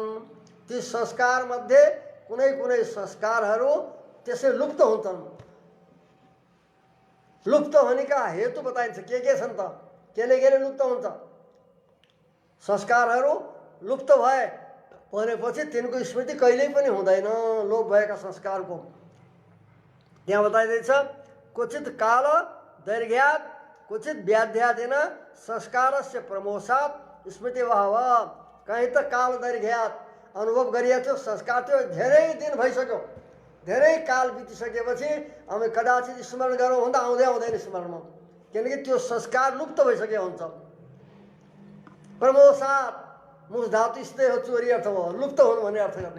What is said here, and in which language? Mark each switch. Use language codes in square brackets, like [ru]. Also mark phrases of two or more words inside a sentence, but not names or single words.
[ne] ती संस्कार मध्ये कुनै कुनै संस्कारहरू त्यसै लुप्त हुन्छन्। लुप्त हुनेका हेतु बताइन्छ के छन् त? केले लुप्त हुन्छ? संस्कारहरू लुप्त भए भनेपछि तिनको स्मृति कहिल्यै पनि हुँदैन, लोप भएका संस्कारको। त्यहाँ बताइँदैछ [sa] क्वचित काल दैर्घ्यात् क्वचित व्याध्यादेन संस्कारस्य प्रमोषात् स्मृति भाव। [ne] कहीँ त [sa] काल दैर्घ्यात् [ne] अनुभव गरिएको थियो, संस्कार थियो, धेरै दिन भइसक्यो, धेरै काल बितिसकेपछि हामी कदाचित स्मरण गरौँ भन्दा आउँदैन स्मरणमा, किनकि त्यो संस्कार लुप्त भइसकेको हुन्छ। प्रमोषात्, मुख धातु स्थित हो, चोरी अर्थ हो, लुप्त हुनु भन्ने अर्थ गर्ने।